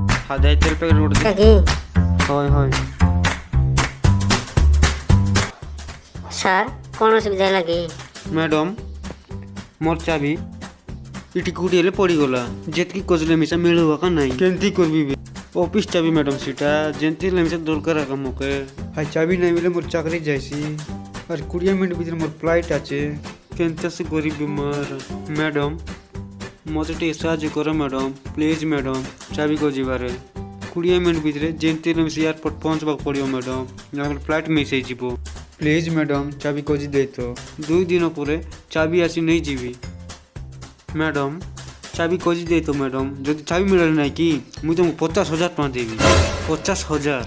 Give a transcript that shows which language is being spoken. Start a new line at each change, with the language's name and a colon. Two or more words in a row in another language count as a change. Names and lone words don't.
Odia: ସାଦାଇ ତେଲ ପ୍ୟାକେଟ ଗୋଟେ ଦେ কি ହୟ ହୟ ସାର୍ କ'ଣ ଅସୁବିଧା ହେଲା କି? ମ୍ୟାଡ଼ାମ୍ ମୋର ଚାବି ଏଠି କୋଉଠି ହେଲେ ପଡ଼ିଗଲା ଯେତିକି ଖୋଜିଲେ ମିଶା ମିଳିବ କା ନାହିଁ କେମିତି କରିବି ଅଫିସ୍ ଚାବି ମ୍ୟାଡ଼ାମ୍ ସେଇଟା ଯେମିତି ହେଲେ ମିଶା ଦରକାର ଏକା ମୋତେ ହାଇ ଚାବି ନାହିଁ ବୋଲେ ମୋର ଚାକରି ଯାଇସି ଆରେ 20 ମିନିଟ୍ ଭିତରେ ମୋର ଫ୍ଲାଇଟ୍ ଅଛି କେମିତି ସେ କରିବି ମୋର ମ୍ୟାଡ଼ାମ୍ ମୋତେ ଟିକେ ସାହାଯ୍ୟ କର
English: madam please madam
Odia: ଚାବି ଖୋଜିବାରେ 20 ମିନିଟ୍ ଭିତରେ ଯେମିତି ହେଲେ ମିଶା ଏୟାରପୋର୍ଟ ପହଞ୍ଚିବାକୁ ପଡ଼ିବ ମ୍ୟାଡ଼ାମ୍ ନହେଲେ
English: flight miss
Odia: ହେଇଯିବ
English: please madam
Odia: ଚାବି ଖୋଜି ଦେଇତ 2 ଦିନ ପରେ ଚାବି ଆସି ନେଇଯିବି ମ୍ୟାଡ଼ାମ୍ ଚାବି ଖୋଜି ଦେଇତ ମ୍ୟାଡ଼ାମ୍ ଯଦି ଚାବି ମିଳିଲେ ନାହିଁ କି ମୁଁ ତୁମକୁ 50,000 ଟଙ୍କା ଦେବି 50,000